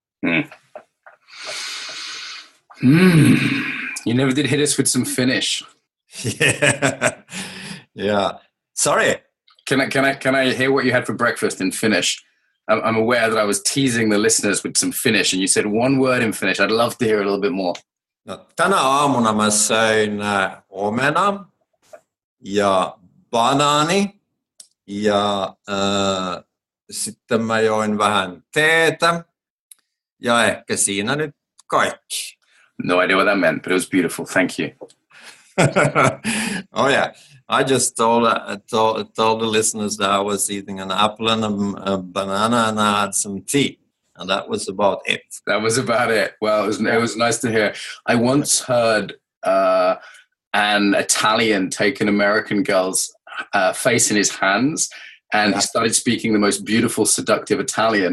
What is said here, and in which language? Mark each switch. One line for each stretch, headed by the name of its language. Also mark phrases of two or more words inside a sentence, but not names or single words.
English: You never did hit us with some Finnish. Yeah. Sorry. Can I hear what you had for breakfast in Finnish? I'm aware that I was teasing the listeners with some Finnish, and you said one word in Finnish. I'd love to hear a little bit more.
Finnish: No, tänä aamuna mä söin omena ja banaani ja sitten mä join vähän teetä ja ehkä siinä nyt kaikki.
English: No idea what that meant, but it was beautiful. Thank you. Oh yeah, I just told the listeners that I was eating an apple and a banana, and I had some tea, and that was about it. That was about it. Well, it was nice to hear. I once heard an Italian take an American girl's face in his hands, and he started speaking the most beautiful, seductive Italian.